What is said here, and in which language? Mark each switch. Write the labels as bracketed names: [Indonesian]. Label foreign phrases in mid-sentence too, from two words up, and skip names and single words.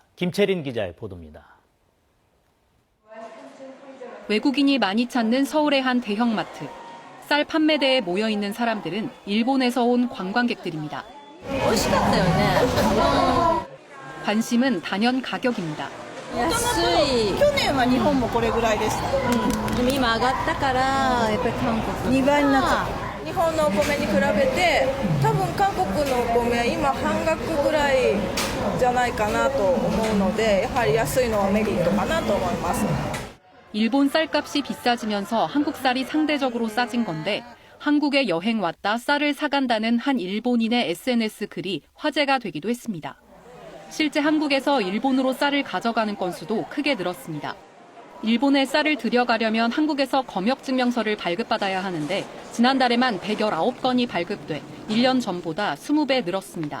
[Korean] 김채린 기자의 보도입니다. 외국인이 많이 찾는 서울의 한 대형마트. 쌀 판매대에 모여있는 사람들은 일본에서 온 관광객들입니다. 관심은 단연 가격입니다. [Japanese] 安い。去年は日本もこれぐらいでした。でも今上がったからやっぱり韓国2倍になっちゃった。日本のお米に比べて多分韓国のお米は今半額ぐらいじゃないかなと思うので、やはり安いのはメリットかなと思います。 [Korean] 일본 쌀값이 비싸지면서 한국 쌀이 상대적으로 싸진 건데 한국에 여행 왔다 쌀을 사간다는 한 일본인의 SNS 글이 화제가 되기도 했습니다. 실제 한국에서 일본으로 쌀을 가져가는 건수도 크게 늘었습니다. 일본에 쌀을 들여가려면 한국에서 검역증명서를 발급받아야 하는데 지난달에만 119건이 발급돼 1년 전보다 20배 늘었습니다.